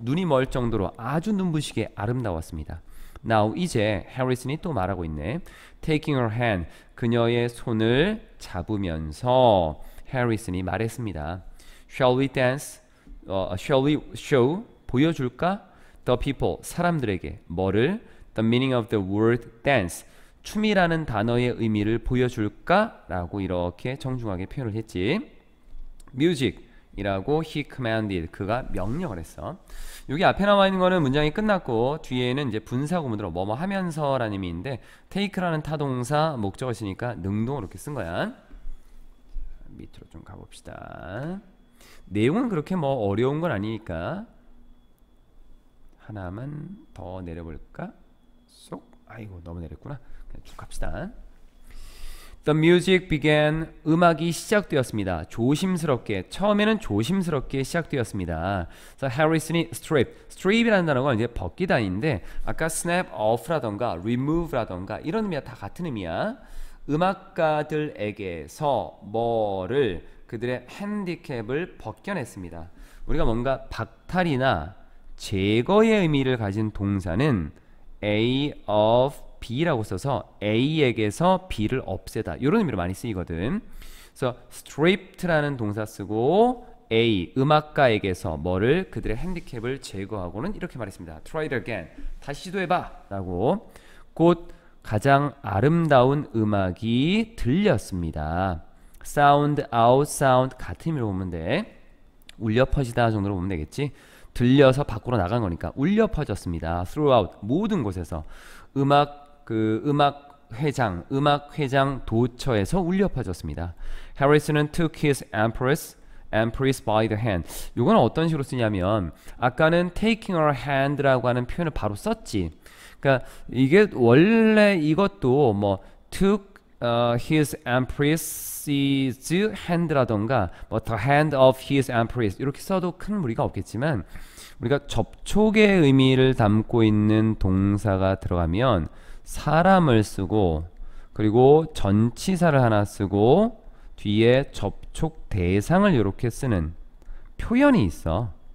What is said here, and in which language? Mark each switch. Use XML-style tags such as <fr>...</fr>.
<ko>눈이 멀 정도로 아주 눈부시게 아름다웠습니다.</ko> <en>Now</en> <ko>이제 해리슨이 또 말하고 있네.</ko> <en>Taking her hand,</en> <ko>그녀의 손을 잡으면서 해리슨이 말했습니다.</ko> <en>Shall we dance? Shall we show?</en> <ko>보여줄까?</ko> <en>The people,</en> <ko>사람들에게 뭐를?</ko> <en>The meaning of the word dance,</en> <ko>춤이라는 단어의 의미를 보여줄까? 라고 이렇게 정중하게 표현을 했지. Music 이라고</ko> <en>he commanded,</en> <ko>그가 명령을 했어. 여기 앞에 나와 있는 거는 문장이 끝났고 뒤에는 이제 분사구문으로 뭐뭐 하면서 라는 의미인데 take라는 타동사 목적어 쓰니까 능동으로 이렇게 쓴 거야. 밑으로 좀 가봅시다. 내용은 그렇게 뭐 어려운 건 아니니까 하나만 더 내려볼까? 쏙. 아이고 너무 내렸구나. 그냥 쭉 갑시다.</ko> <en>The music began,</en> <ko>음악이 시작되었습니다. 조심스럽게, 처음에는 조심스럽게 시작되었습니다. 그래서 해리슨이 strip이라는 단어가 이제 벗기다인데 아까 snap off라던가 remove라던가 이런 의미가 다 같은 의미야. 음악가들에게서 뭐를, 그들의 핸디캡을 벗겨냈습니다. 우리가 뭔가 박탈이나 제거의 의미를 가진 동사는 A of B라고 써서 A에게서 B를 없애다 이런 의미로 많이 쓰이거든. 그래서 stripped라는 동사 쓰고 A, 음악가에게서 뭐를, 그들의 핸디캡을 제거하고는 이렇게 말했습니다.</ko> <en>Try it again,</en> <ko>다시 시도해봐 라고. 곧 가장 아름다운 음악이 들렸습니다.</ko> <en>Sound, out, sound</en> <ko>같은 의미로 보면 돼. 울려 퍼지다 정도로 보면 되겠지. 들려서 밖으로 나간 거니까 울려 퍼졌습니다.</ko> <en>Throughout,</en> <ko>모든 곳에서. 음악 회장 도처에서 울려 퍼졌습니다.</ko> <en>해리슨은 took his empress by the hand.</en> <ko>이건 어떤 식으로 쓰냐면 아까는</ko> <en>taking her hand</en> <ko>라고 하는 표현을 바로 썼지. 그러니까 이게 원래 이것도 뭐</ko> <en>took his empress's hand</en> <ko>라던가 뭐</ko> <en>the hand of his empress</en> <ko>이렇게 써도 큰 무리가 없겠지만 우리가 접촉의 의미를 담고 있는 동사가 들어가면 사람을 쓰고 그리고 전치사를 하나 쓰고 뒤에 접촉 대상을 이렇게 쓰는 표현이 있어.</ko>